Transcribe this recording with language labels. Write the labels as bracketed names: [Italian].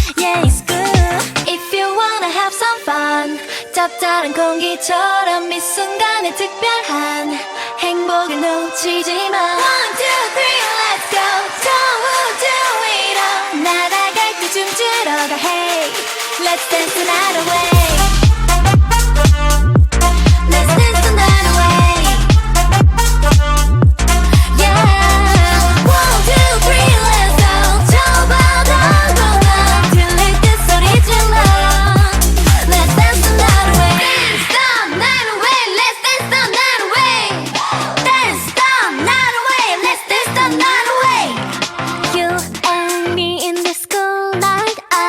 [English] Yeah, it's good if you wanna have some fun. [Korean] 짭짤한 공기처럼 이 순간에 특별한 행복을 놓치지 마. [English] One, two, three, let's go. [Korean] 저 우주 위로 날아갈 때 춤추러 가. [English] Hey, let's dance the night away. Let's dance the night away. Yeah, one, two, three, let's go. [Korean] 저 바다 건너 들릴 때 소리 질러. [English] Let's dance the night away. Dance the night away. Let's dance the night away. Dance the night away. Let's dance the night away. You and me in this cool night.